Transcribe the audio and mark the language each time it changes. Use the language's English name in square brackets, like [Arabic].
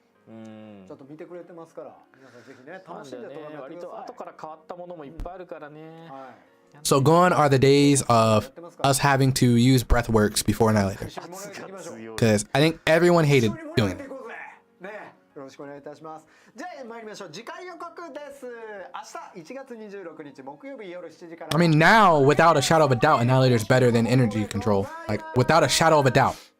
[Japanese] ちょっと見てくれてますから皆さんぜひね楽しんでトライしてください。割と後から変わったものもいっぱいあるからね。 [English] So gone are the days of us having to use Breathworks before Annihilator. Because I think everyone hated doing it. [Japanese] よろしくお願いいたします。じゃあ参りましょう。次回予告です。明日1月26日木曜日夜7時から。 [English] I mean now, without a shadow of a doubt, Annihilator is better than energy control. Like without a shadow of a doubt.